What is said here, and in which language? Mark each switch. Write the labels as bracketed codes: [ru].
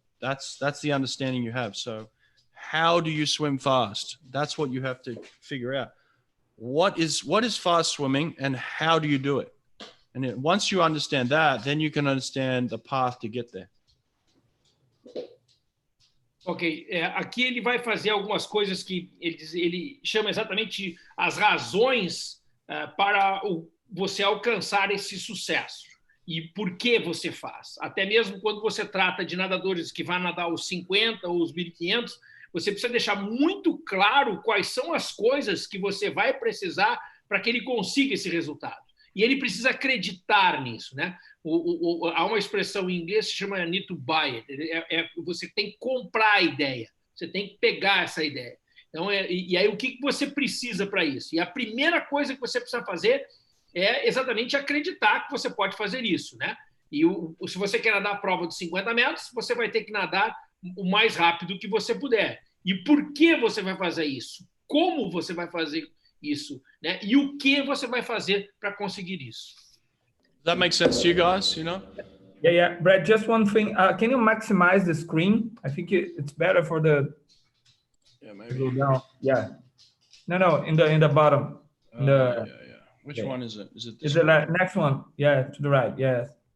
[en] That's the understanding you have. So how do you swim fast? That's what you have to figure out. What is fast swimming and how do you do it? And once you understand that, then you can understand the path to get there. [pt] Ok, aqui ele vai fazer algumas coisas que ele chama exatamente as razões para você alcançar esse sucesso e por que você faz. Até mesmo quando você trata de nadadores que vão nadar os 50 ou os 1.500, você precisa deixar muito claro quais são as coisas que você vai precisar para que ele consiga esse resultado. E ele precisa acreditar nisso, né? Há uma expressão em inglês que se chama [en] need to buy it. [pt] Você tem que comprar a ideia, você tem que pegar essa ideia. Então, e aí o que você precisa para isso? E a primeira coisa que você precisa fazer é exatamente acreditar que você pode fazer isso, né? E se você quer nadar a prova de 50 metros, você vai ter que nadar o mais rápido que você puder. E por que você vai fazer isso? Como você vai fazer isso, né? E o que você vai fazer para conseguir isso? [en] Does that make sense to you guys? Yeah. Brett, just one thing. Can you maximize the screen? I think it's better for the. Yeah, maybe. Go down. Yeah. No. In the bottom. Yeah. Which one is it? Is it this one? one? The next one. Yeah, to the right. Yes.